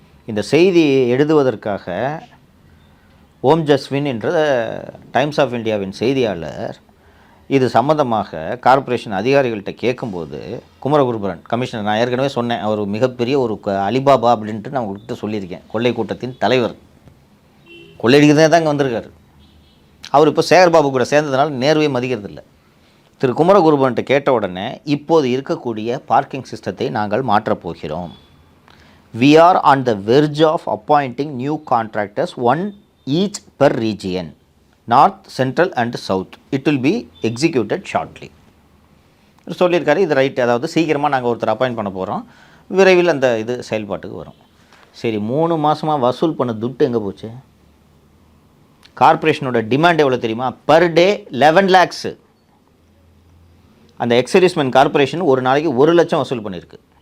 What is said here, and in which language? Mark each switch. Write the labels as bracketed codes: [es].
[ta] இந்த செய்தி எழுதுவதற்காக ஓம் ஜஸ்வின் என்ற டைம்ஸ் ஆஃப் இந்தியாவின் செய்தியாளர் இது சம்மந்தமாக கார்ப்பரேஷன் அதிகாரிகள்கிட்ட கேட்கும்போது, குமரகுருபரன் கமிஷனர், நான் ஏற்கனவே சொன்னேன், அவர் மிகப்பெரிய ஒரு அலிபாபா அப்படின்ட்டு நான் உங்கள்கிட்ட சொல்லியிருக்கேன், கொள்ளை கூட்டத்தின் தலைவர், கொள்ளையடிக்கிறதே தான் இங்கே வந்திருக்காரு. அவர் இப்போ சேகர்பாபு கூட சேர்ந்ததுனால நேர்வே மதிக்கிறது இல்லை. திரு குமரகுருபரன்ட்ட கேட்ட உடனே, இப்போது இருக்கக்கூடிய பார்க்கிங் சிஸ்டத்தை நாங்கள் மாற்றப் போகிறோம். [en] We are on the verge of appointing new contractors, one each per region, North, Central and South. It will be executed shortly. [ta] சொல்லியிருக்காரு. இது ரைட்டு. அதாவது சீக்கிரமாக நாங்கள் ஒருத்தர் அப்பாயிண்ட் பண்ண போகிறோம், விரைவில் அந்த இது செயல்பாட்டுக்கு வரும். சரி, 3 மாதமாக வசூல் பண்ண துட்டு எங்கே போச்சு? கார்ப்பரேஷனோட டிமாண்ட் எவ்வளோ தெரியுமா? Per day 11 lakhs. அந்த எக்ஸர்வீஸ்மென் கார்ப்பரேஷன் ஒரு நாளைக்கு 1 லட்சம் வசூல் பண்ணியிருக்கு.